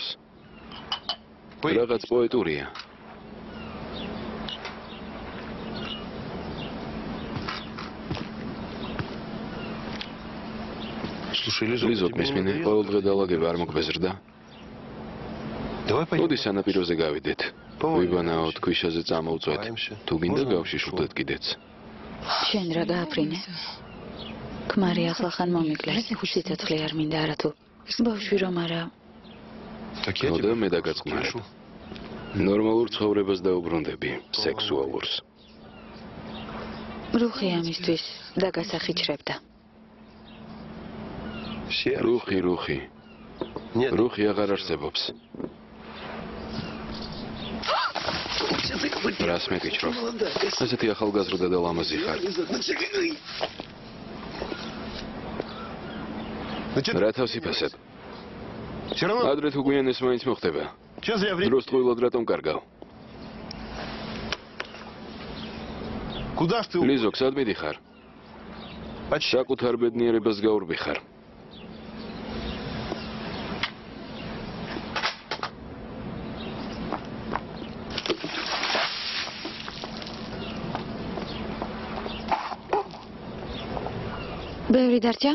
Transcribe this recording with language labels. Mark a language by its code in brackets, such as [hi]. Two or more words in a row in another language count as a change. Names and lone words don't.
[ka] რაღაც პოეტურია. [ru] Слушай, [ka] ლიზოთ მისმინე, ყოველ დღე დალაგება არ მოგბეზრდა. [ru] Давай пойдем. [ka] მოდი სანაპიროზე გავიდეთ. ვიბანაოთ, ქვიშაზე წამოვწვეთ. თუ გინდა გავშიშვლდეთ კიდეც. შენ რა გააფრინე? ქმარი ახალხან მომიკლეს. სიცოცხლე არ მინდა არათუ. ბავშვი რომ არა. [ru] Так я [ka] მოდა [ru] тебя [ka] მე დაგაწყნარებ. ნორმალურ ცხოვრებას დაუბრუნდები, სექსუალურს. რუხი ამისთვის დაგასახიჩრებდა. [ru] Все. [ka] რუხი. [ru] Нет. [ka] რუხი აღარ არსებობს. რას მეკიჩრობ? ესეთი ახალგაზრდა და ლამაზი ხარ. [ru] Ну что? [ka] რა თავს იფასებ? [ru] Все равно. [ka] ადრე თუ გვიანეს მაინც მოხდება. [ru] Че зря время? [ka] დროს ტყუილად რატომ კარგავ? [ru] Куда ж ты? [ka] ლიზო, სად მიდიხარ? [ru] Почти. [ka] საკუთარ ბედნიერებას გაურბიხარ. ბევრი დარჩა?